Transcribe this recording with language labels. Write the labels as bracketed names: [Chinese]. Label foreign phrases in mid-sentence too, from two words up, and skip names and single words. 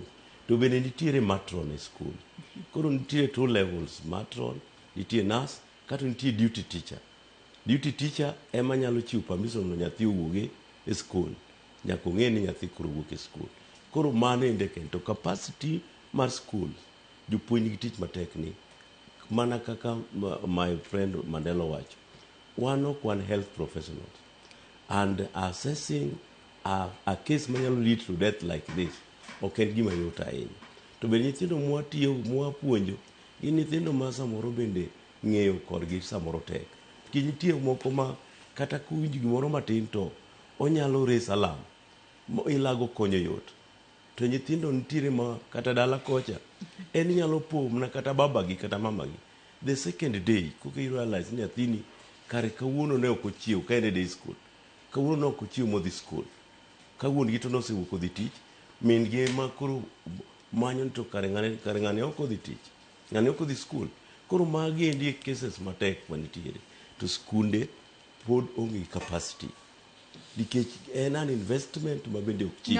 [Luo (Kenya and Tanzania)] To bende nitiere matron e skul. Koro nitiere [English] two levels, [Luo (Kenya and Tanzania)] matron, nitiere nurse, kato nitiere [English] duty teacher. Duty teacher [Luo (Kenya and Tanzania)] ema nyalo chiwo permission no nyathi owuoge e skul. Nyaka ong'e ni nyathi koro wuok e skul. Koro mano ende kendo capacity mar skul, jopuonj gi tich matek ni, mana kaka [English] my friend [Luo (Kenya and Tanzania)] Mandela wacho, wan ok wan [English] health professionals, and assessing a case [Luo (Kenya and Tanzania)] manyalo [English] lead to death like this [Luo (Kenya and Tanzania)] ok en gima yot ahinya. To bende nyithindo mwapuonjo gin nyithindo ma samoro bende ng'eyo kodgi samoro tek. Ki nitie moko ma kata kuwinjo gimoro matin to onyalo [English] raise alarm [Luo (Kenya and Tanzania)] ilago konyo yot. To nyithindo nitiere ma kata dala kocha en nyalo po na kata babagi kata mamagi [English] the second day [Luo (Kenya and Tanzania)] koka [English] you realize [Luo (Kenya and Tanzania)] ni nyathini kare kawuono ne ok ochiew ka en e [English] day school, [Luo (Kenya and Tanzania)] kawuono ne ok ochiew modhi school, kawuono gi to nosewuok odhi tich, min gi ema koro manyo to kare ng'ane ok odhi tich, ng'ane ok odhi school. Koro magi endi cases matek manitiere. To skunde pod onge capacity nikech en [English] an investment [Luo (Kenya and Tanzania)] ma bende ok chik.